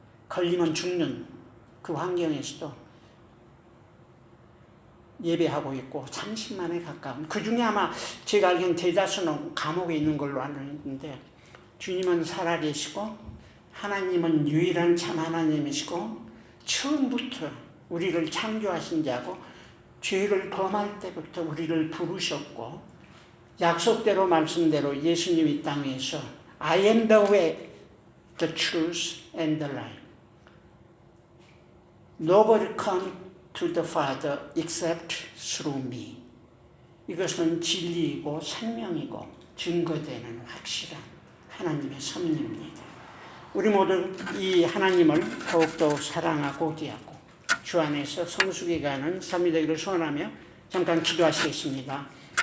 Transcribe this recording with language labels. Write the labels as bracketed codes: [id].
[ko] 걸리면 죽는 그 환경에서도 예배하고 있고 30만에 가까운, 그 중에 아마 제가 알기로는 대다수는 감옥에 있는 걸로 알고 있는데, 주님은 살아계시고 하나님은 유일한 참 하나님이시고 처음부터 우리를 창조하신 자고 죄를 범할 때부터 우리를 부르셨고 약속대로 말씀대로 예수님이 이 땅에서 [en] I am the way, the truth and the life. Nobody come to the Father except through me. [ko] 이것은 진리이고 생명이고 증거되는 확실한 하나님의 섭리입니다. 우리 모두 이 하나님을 더욱더 사랑하고 기하고 주 안에서 성숙해가는 삶이 되기를 소원하며 잠깐 기도하시겠습니다.